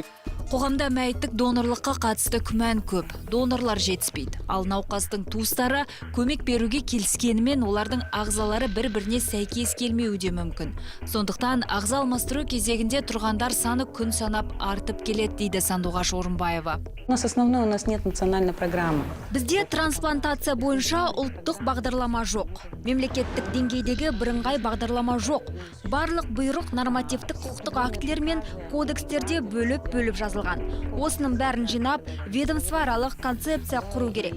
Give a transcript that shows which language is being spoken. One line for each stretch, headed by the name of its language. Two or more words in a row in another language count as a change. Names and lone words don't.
Kazakh: Қоғамда мәйіттік донорлыққа қатысты күмән көп. Донорлар жетіспейді. Ал науқастың туыстары көмек беруге келіскенімен олардың ағзалары бір-біріне сәйкес келмеуі де мүмкін. Сондықтан ағза алмастыру кезегінде тұрғандар саны күн санап артып келеді, дейді Сандуғаш Орынбаева.
Russian: У нас нет национальной программы.
Kazakh: Бізде трансплантация бойынша ұлттық бағдарлама жоқ. Мемлекеттік деңгейдегі бірыңғай бағдарлама жоқ. Барлық бұйрық нормативтік құқықтық актілер мен кодекстерде бөліп жазылған. Осының бәрін жинап, ведомствоаралық концепция құру керек.